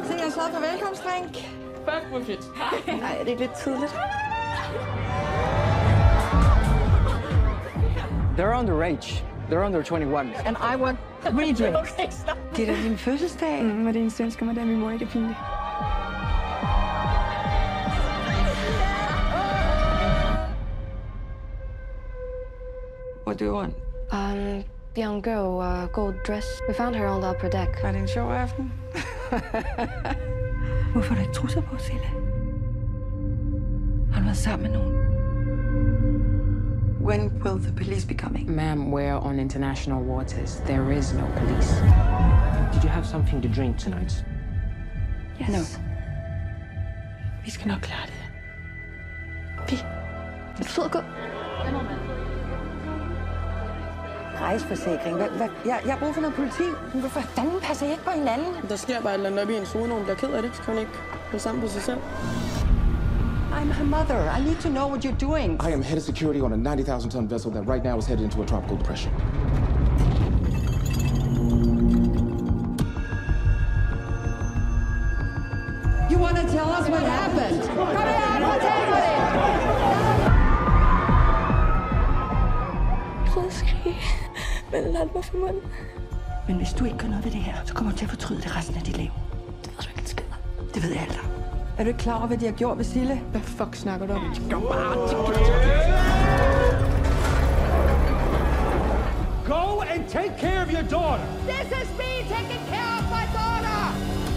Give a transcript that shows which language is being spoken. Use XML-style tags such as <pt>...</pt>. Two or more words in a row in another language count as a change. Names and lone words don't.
<da>I så for velkomstdrink? Fuck, hvor fedt. Nej, er det ikke lidt tidligt?</da> <en>They're underage. They're under 21. And I want 3 drinks. Okay, stop.</en> <da>Det er da din fødselsdag. Var det en svensker, madame, min mor ikke er pinlig.</da> <en>What do you want? Young girl, gold dress. We found her on the upper deck.</en> <da>Var det en sjov aften? Hvorfor har du ikke trusser på, Silla? Har du været sammen med nogen?</da> <en>When will the police be coming? Ma'am, we're on international waters. There is no police. Did you have something to drink tonight? Yes. No.</en> <da>Vi skal nok klare det. Vi. Det betyder gå. Rejseforsikring. Jeg har brug for noget politi. Men hvorfor fanden passer I ikke på hinanden? Der sker bare et eller andet op i en zone, når hun bliver ked af det. Så kan hun ikke holde sammen på sig selv.</da> <en>I'm her mother. I need to know what you're doing. I am head of security on a 90,000-ton vessel that right now is headed into a tropical depression. You want to tell us what happened?</en> <da>Kom her, fortæl mig det! Jeg prøvede at skrige, men den holdt mig for munden. Men hvis du ikke gør noget ved det her, så kommer du til at fortryde det resten af dit liv. Det var så ikke en skid. Det ved jeg alt om. Er du ikke klar over, hvad de har gjort ved Sille? Hvad fuck snakker du om?</da> <en>Go and take care of your daughter. This is me taking care of my daughter!</en>